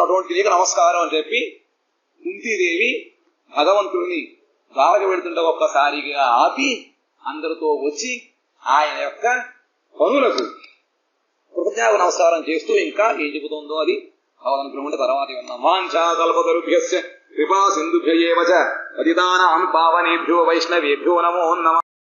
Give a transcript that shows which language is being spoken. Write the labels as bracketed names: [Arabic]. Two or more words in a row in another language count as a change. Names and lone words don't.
[Telugu] అటువంటి నీకు నమస్కారం అని చెప్పి కుంతీదేవి భగవంతుడిని ద్వారక వెళుతుంటే ఒక్కసారిగా ఆపి అందరితో వచ్చి ఆయన యొక్క పనులకు కృతజ్ఞత నమస్కారం చేస్తూ ఇంకా ఏం చెబుతుందో అది అవదనుకుంటే తర్వాత విన్నాం. [Sanskrit] वाञ्छा कल्पतरुभ्यस्य कृपा सिन्धुभ्य एव च पतितानां पावनेभ्यो वैष्णवेभ्यो नमो नमः.